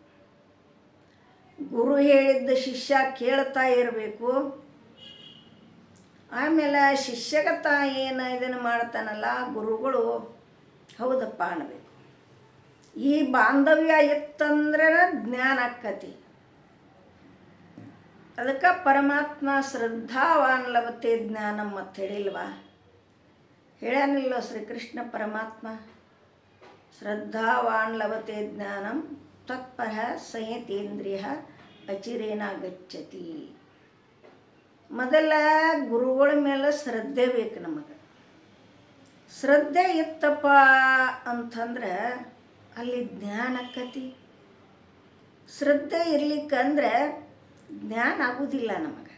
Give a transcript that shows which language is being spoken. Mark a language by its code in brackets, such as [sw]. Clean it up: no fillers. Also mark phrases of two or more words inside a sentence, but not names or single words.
[kn] ಗುರು ಹೇಳಿದ್ದ ಶಿಷ್ಯ ಕೇಳ್ತಾ ಇರಬೇಕು. ಆಮೇಲೆ ಶಿಷ್ಯಗತ ಏನು ಇದನ್ನು ಮಾಡ್ತಾನಲ್ಲ ಗುರುಗಳು, ಹೌದಪ್ಪ ಅನ್ನಬೇಕು. ಈ ಬಾಂಧವ್ಯ ಇತ್ತಂದ್ರೆ ಜ್ಞಾನ ಆಕ್ಕತಿ. ಅದಕ್ಕೆ ಪರಮಾತ್ಮ [sa] ಶ್ರದ್ಧಾವಾನ್ ಲಭತೆ ಜ್ಞಾನಂ [kn] ಅಂತ ಹೇಳಿಲ್ವಾ? ಹೇಳ್ಯಾನಿಲ್ಲೋ ಶ್ರೀಕೃಷ್ಣ ಪರಮಾತ್ಮ, [sa] ಶ್ರದ್ಧಾವಾನ್ ಲಭತೆ ಜ್ಞಾನಂ ತತ್ಪರ ಸಂಯತೇಂದ್ರಿಯ ಅಚಿರೇನ ಗಚ್ಚತಿ. [kn] ಮೊದಲ ಗುರುಗಳ ಮೇಲೆ ಶ್ರದ್ಧೆ ಬೇಕು ನಮಗೆ. ಶ್ರದ್ಧೆ ಇತ್ತಪ್ಪ ಅಂತಂದ್ರೆ ಅಲ್ಲಿ ಜ್ಞಾನ ಆಕ್ಕತಿ. ಶ್ರದ್ಧೆ ಇರ್ಲಿಕ್ಕಂದ್ರೆ ಜ್ಞಾನ ಆಗುವುದಿಲ್ಲ ನಮಗೆ.